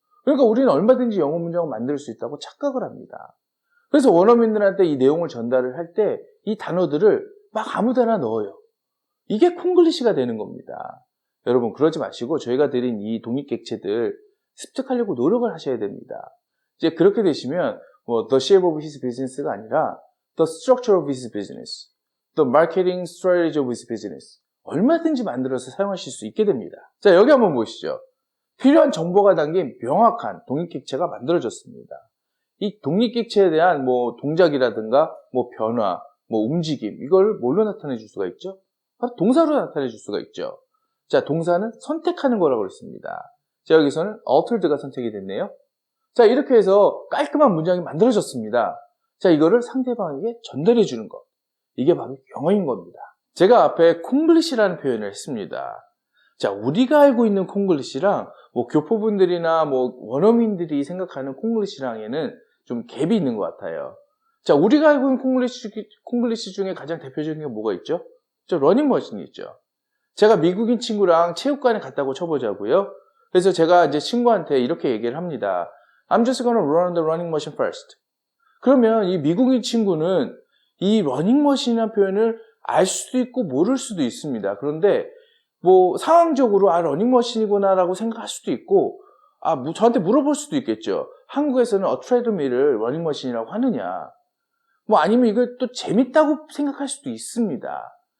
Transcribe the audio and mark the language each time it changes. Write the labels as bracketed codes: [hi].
[ko] 그러니까 우리는 얼마든지 영어 문장을 만들 수 있다고 착각을 합니다. 그래서 원어민들한테 이 내용을 전달을 할 때 이 단어들을 막 아무데나 넣어요. 이게 콩글리시가 되는 겁니다. 여러분 그러지 마시고 저희가 드린 이 독립객체들 습득하려고 노력을 하셔야 됩니다. 이제 그렇게 되시면 뭐 [en] the shape of his business [ko] 가 아니라 [en] the structure of his business, [ko] the marketing strategy of his business 얼마든지 만들어서 사용하실 수 있게 됩니다. 자, 여기 한번 보시죠. 필요한 정보가 담긴 명확한 독립객체가 만들어졌습니다. 이 독립객체에 대한 뭐 동작이라든가 뭐 변화, 뭐 움직임 이걸 뭘로 나타내 줄 수가 있죠? 바로 동사로 나타내 줄 수가 있죠. 자, 동사는 선택하는 거라고 그랬습니다. 자, 여기서는 altered가 선택이 됐네요. 자, 이렇게 해서 깔끔한 문장이 만들어졌습니다. 자, 이거를 상대방에게 전달해 주는 것. 이게 바로 영어인 겁니다. 제가 앞에 콩글리시라는 표현을 했습니다. 자, 우리가 알고 있는 콩글리시랑 뭐 교포분들이나 뭐 원어민들이 생각하는 콩글리시랑에는 좀 갭이 있는 것 같아요. 자, 우리가 알고 있는 콩글리시 중에 가장 대표적인 게 뭐가 있죠? 저 러닝머신이 있죠. 제가 미국인 친구랑 체육관에 갔다고 쳐보자고요. 그래서 제가 이제 친구한테 이렇게 얘기를 합니다. [en] I'm just gonna run the running machine first. [ko] 그러면 이 미국인 친구는 이 러닝머신이라는 표현을 알 수도 있고 모를 수도 있습니다. 그런데 뭐 상황적으로 러닝머신이구나 라고 생각할 수도 있고 저한테 물어볼 수도 있겠죠. 한국에서는 트레드밀을 러닝머신이라고 하느냐, 뭐 아니면 이걸 또 재밌다고 생각할 수도 있습니다.